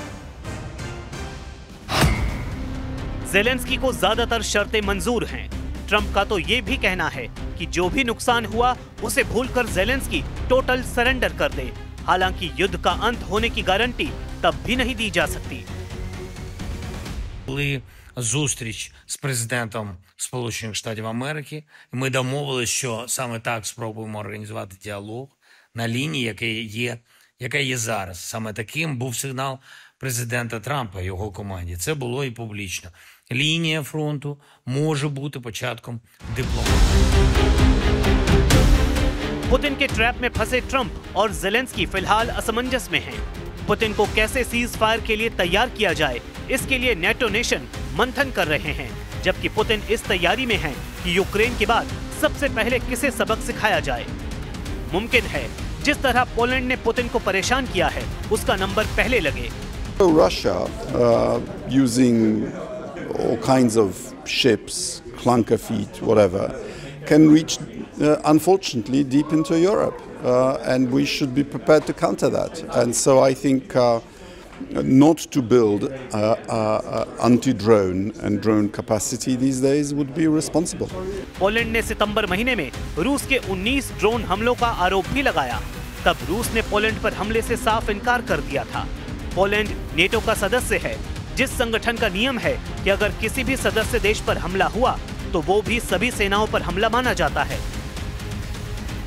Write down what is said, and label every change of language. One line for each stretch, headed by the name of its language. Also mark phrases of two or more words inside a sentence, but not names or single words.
Hindi: ज़ेलेंस्की को ज्यादातर शर्तें मंजूर हैं। ट्रंप का तो ये भी कहना है कि जो भी नुकसान हुआ उसे भूलकर ज़ेलेंस्की टोटल सरेंडर कर दे। हालांकि युद्ध का अंत होने की गारंटी तब भी नहीं दी जा सकती।
Ukrainian: Були зустріч з президентом Сполучених Штатів Америки. Ми домовились, що саме так спробуємо організувати діалог на лінії, яка є зараз. Саме таким був сигнал президента Трампа і його команді. Це було і публічно. Лінія фронту може бути початком дипломатії.
Hindi: पुतिन के ट्रैप में फंसे ट्रंप और ज़ेलेंस्की फिलहाल असमंजस में हैं। पुतिन को कैसे सीज फायर के लिए तैयार किया जाए, इसके लिए नेटो नेशन मंथन कर रहे हैं, जबकि पुतिन इस तैयारी में हैं कि यूक्रेन के बाद सबसे पहले किसे सबक सिखाया जाए। मुमकिन है जिस तरह पोलैंड ने पुतिन को परेशान किया है उसका नंबर पहले लगे।
English: Russia using all kinds of ships, clunker feet, whatever, can reach unfortunately deep into Europe, and we should be prepared to counter that. And so I think not to build anti-drone and drone capacity these days would be responsible.
Hindi: पोलैंड ने सितंबर महीने में रूस के 19 ड्रोन हमलों का आरोप भी लगाया। तब रूस ने पोलैंड पर हमले से साफ इनकार कर दिया था। पोलैंड नेटो का सदस्य है, जिस संगठन का नियम है कि अगर किसी भी सदस्य देश पर हमला हुआ तो वो भी सभी सेनाओं पर हमला माना जाता है।